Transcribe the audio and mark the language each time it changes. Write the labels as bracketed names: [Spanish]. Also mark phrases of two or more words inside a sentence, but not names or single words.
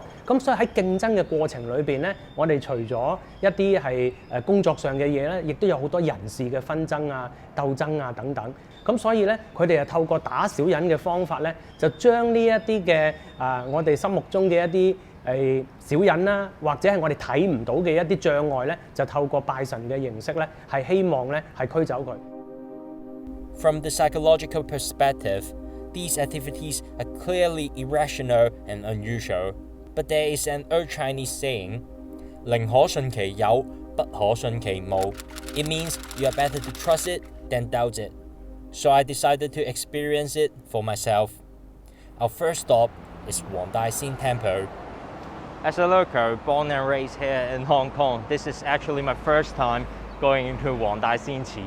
[Cantonese] 咁所以喺競爭嘅過程裏邊咧，我哋除咗一啲係工作上嘅嘢咧，亦都有好多人事嘅紛爭啊、鬥爭啊等等。咁所以咧，佢哋係透過打小人嘅方法咧，就將呢一啲嘅我哋心目中嘅一啲小人啦，或者係我哋睇唔到嘅一啲障礙咧，就透過拜神嘅形式咧，係希望咧係驅走佢。 [English] From the psychological perspective, these activities are clearly irrational and unusual. But there is an old Chinese saying, [Cantonese] 寧可信其有，不可信其無. [English] It means you are better to trust it than doubt it. So I decided to experience it for myself. Our first stop is Wang Dai Xin Temple. As a local, born and raised here in Hong Kong, this is actually my first time going into Wang Dai Xin Qi.